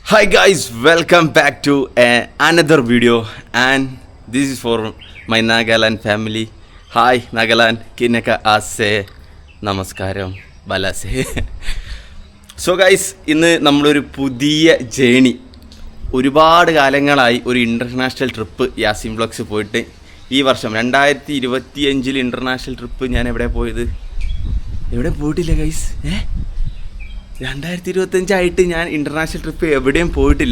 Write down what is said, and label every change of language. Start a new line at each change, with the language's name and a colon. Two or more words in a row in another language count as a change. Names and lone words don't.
English: Hi guys, welcome back to another video and this is for my Nagaland family.
Naga Pidgin: Hi Nagaland, kinaka ase namaskaram balase.
English: So guys,
Malayalam: ഇന്ന് നമ്മളൊരു പുതിയ ജേണി ഒരുപാട് കാലങ്ങളായി ഒരു
English: international trip
Malayalam: യാസിൻ വ്ളോഗ്സ് പോയിട്ട് ഈ വർഷം 2025
English: international trip
Malayalam: ഞാൻ എവിടെ പോയിട്ടില്ല ഗൈസ്. 2025 ഞാൻ
English: international trip
Malayalam: എവിടെയും പോയിട്ടില്ല.